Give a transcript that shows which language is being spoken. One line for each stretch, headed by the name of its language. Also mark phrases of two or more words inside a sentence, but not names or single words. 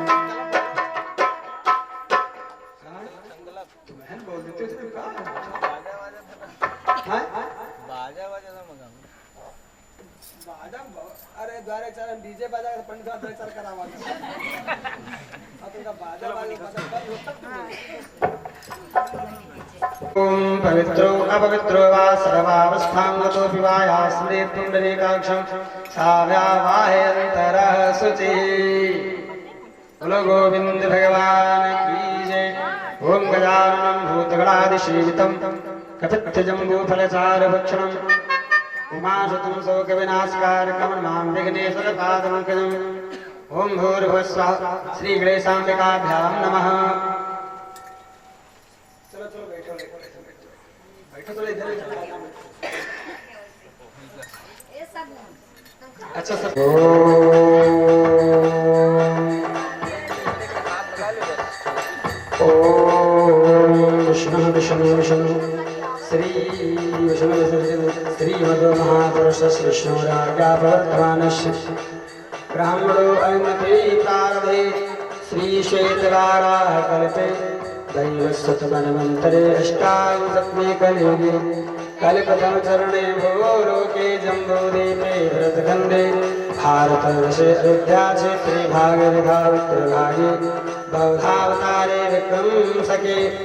Hindi: तुम्हें बोल देते थे का अरे द्वारे चरण डीजे बजा पंडित द्वारे चल करावा
Sanskrit: ओम पवित्रो अपवित्रो वा सर्वावस्थां गतो विवाया स्मृत पुंडरीकाक्षं साव्यावाहे अंतरः शुचि।
Hindi: बोलो गोविंद भगवान की जय।
Sanskrit: ओम गजाननं भूतगणादिसेवितं कपित्थजम्बूफलचारुभक्षणं उमाशतं शोकविनाशकारकं मां विघ्नेश्वरपादपङ्कजम्। ओम भूर्भुवस्सुवः श्रीगणेशाम्बिकाभ्यां नमः।
Hindi: चलो चलो बैठो बैठो थोड़ा इधर अच्छा सर।
Sanskrit: ओम विष्णु विष्णु विष्णु श्री विष्णु श्रीमद्महापुरुष विष्णुराज्ञा प्रवर्तमानस्य ब्राह्मणो अन्नते प्रारभे श्रीश्वेतवाराः कल्पे दैवस्तमन्वन्तरे अष्टाविंशत्मे कलियुगे कल्पतरुचरणे भो लोके जम्बूद्वीपे भरतखण्डे भारतवर्षे अयोध्या क्षेत्रे भागविभागे बौधावतारे विक्रमसके